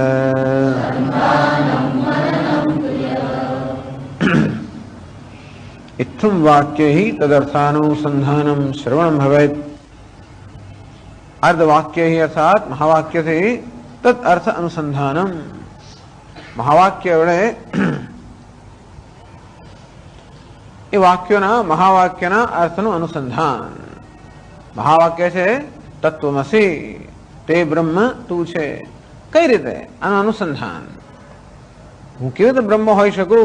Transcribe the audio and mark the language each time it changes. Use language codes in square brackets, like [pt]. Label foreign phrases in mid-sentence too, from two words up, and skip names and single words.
[sa] इत्थं वाक्यैः तदर्थानुसंधानं श्रवणं भवेत्. अर्धवाक्यैः अर्थात महावाक्य से तद अर्थ अनुसंधानम. [gu] મહાવાક્ય વડે એ વાક્યોના મહાવાક્યના અર્થનું અનુસંધાન. મહાવાક્ય છે તત્વમસી, તે બ્રહ્મ તું છે. કઈ રીતે? આનું અનુસંધાન. હું કેવી રીતે બ્રહ્મ હોઈ શકું?